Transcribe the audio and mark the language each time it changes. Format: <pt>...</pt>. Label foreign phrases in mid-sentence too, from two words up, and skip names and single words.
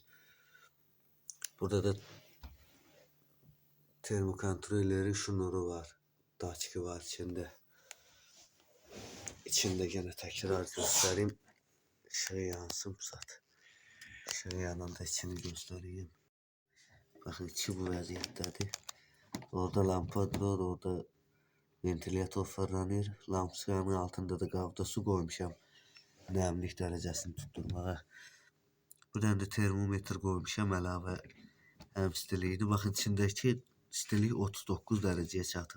<tr>Burada da termokontrollerin şunuru var. Daçki var içinde. İçinde gene tekrar göstereyim. Şey yansın zat. Şey yanında içini göstereyim.</tr> <az>Bakın içi bu vəziyyətdədir. Orada lampa var, orada ventilator fırlanır. Lampanın altında da qabda su koymuşam. Nəmlik dərəcəsini tutturmağa. Buradan da termometr koymuşam əlavə. Həm istiliyini. Baxın içindəki istilik 39 dərəcəyə çatır.</az>